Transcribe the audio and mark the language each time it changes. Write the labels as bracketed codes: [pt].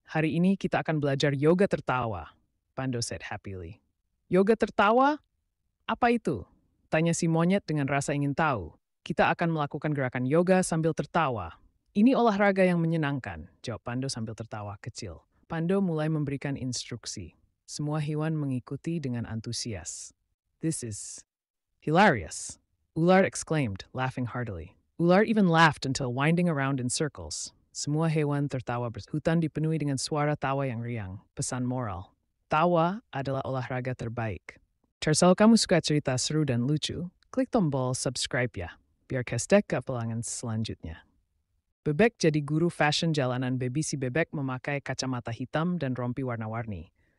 [id] Hari ini kita akan belajar yoga tertawa, [en] Pando said happily. [id] Yoga tertawa? Apa itu? Tanya si monyet dengan rasa ingin tahu. Kita akan melakukan gerakan yoga sambil tertawa. Ini olahraga yang menyenangkan, jawab Pando sambil tertawa kecil. Pando mulai memberikan instruksi. Semua hewan mengikuti dengan antusias. [en] This is hilarious, Ular exclaimed, laughing heartily. Ular even laughed until winding around in circles. [id] Semua hewan tertawa hutan dipenuhi dengan suara tawa yang riang. Pesan moral. Tawa adalah olahraga terbaik. Kalau kamu suka cerita seru dan lucu, klik tombol subscribe ya, biar kestek ke pelangan selanjutnya. Bebek jadi guru fashion jalanan. Baby si bebek memakai kacamata hitam dan rompi warna-warni.